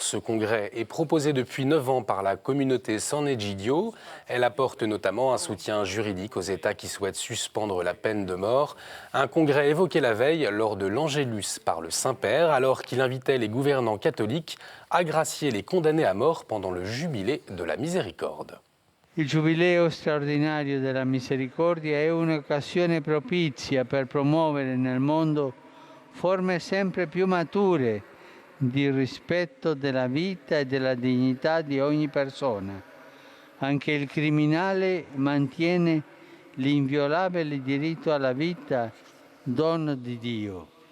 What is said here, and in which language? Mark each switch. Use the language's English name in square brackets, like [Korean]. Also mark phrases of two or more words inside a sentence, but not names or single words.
[French] Ce congrès est proposé depuis 9 ans par la communauté San Egidio. Elle apporte notamment un soutien juridique aux États qui souhaitent suspendre la peine de mort. Un congrès évoqué la veille lors de l'Angélus par le Saint-Père, alors qu'il invitait les gouvernants catholiques à gracier les condamnés à mort pendant le jubilé de la miséricorde. [Italian] Il Giubileo straordinario della misericordia è un'occasione propizia per promuovere nel mondo forme sempre più mature di rispetto della vita e della dignità di ogni persona. Anche il criminale mantiene l'inviolabile diritto alla vita, dono di Dio.